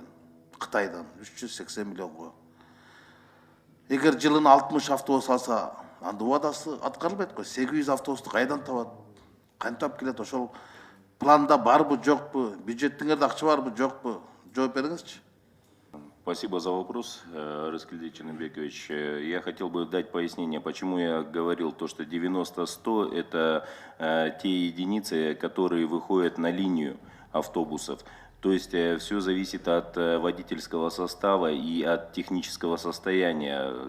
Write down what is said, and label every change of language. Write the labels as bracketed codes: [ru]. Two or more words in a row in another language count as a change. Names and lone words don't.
[ky] Кытайдан 380 миллионго. Эгер жылын 60 автобус алса, анда убадасы аткарылбайт го. 800 автобусту кайдан табат? Кантип келет? Ошол планда барбы, жокпу? Бюджеттиңерде акча барбы, жокпу? Жооп бериңизчи. [ru] Спасибо за вопрос, Раскельдий Чернобекович. Я хотел бы дать пояснение, почему я говорил то, что 90-100 – это те единицы, которые выходят на линию автобусов. То есть все зависит от водительского состава и от технического состояния.